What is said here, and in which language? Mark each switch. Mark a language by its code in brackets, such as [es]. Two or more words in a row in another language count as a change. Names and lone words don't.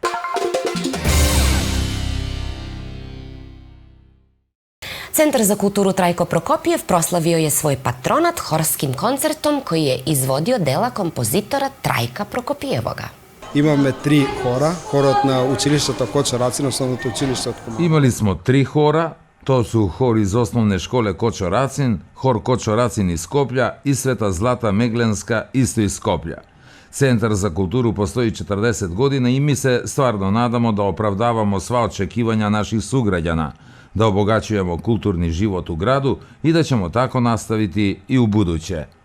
[sr] Centar za kulturu Trajko Prokopijev proslavio je svoj patronat horskim koncertom koji je izvodio dela kompozitora Trajka Prokopijevoga. [mk] Imаме 3 хора, хорот на училиштето Кочо Рацин, основното училиште од Куманово. [sr] Imali smo 3 hora, to su hor iz osnovne škole Kočo Racin, hor Kočo Racin iz Skoplja i Sveta Zlata Meglenska isto iz Skoplja. Centar za kulturu postoji 40 godina i mi se stvarno nadamo da opravdavamo sva očekivanja naših sugrađana, da obogaćujemo kulturni život u gradu i da ćemo tako nastaviti i u buduće.